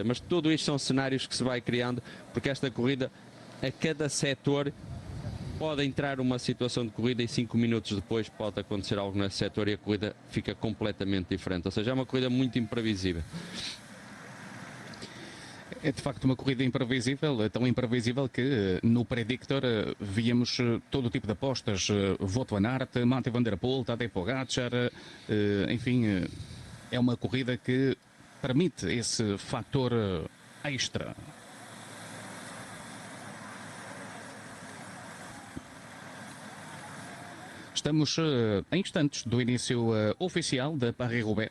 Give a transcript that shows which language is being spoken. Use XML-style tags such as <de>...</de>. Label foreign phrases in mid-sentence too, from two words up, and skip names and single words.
<pt>Mas tudo isto são cenários que se vai criando, porque esta corrida, a cada setor pode entrar uma situação de corrida e 5 minutos depois pode acontecer algo nesse setor e a corrida fica completamente diferente, ou seja, é uma corrida muito imprevisível. É de facto uma corrida imprevisível, tão imprevisível que no Predictor víamos todo tipo de apostas, Wout van Aert, Mathieu Van Der Poel, Tadej Pogačar, enfim, é uma corrida que permite esse fator extra. Estamos em instantes do início oficial da Paris-Roubaix.</pt>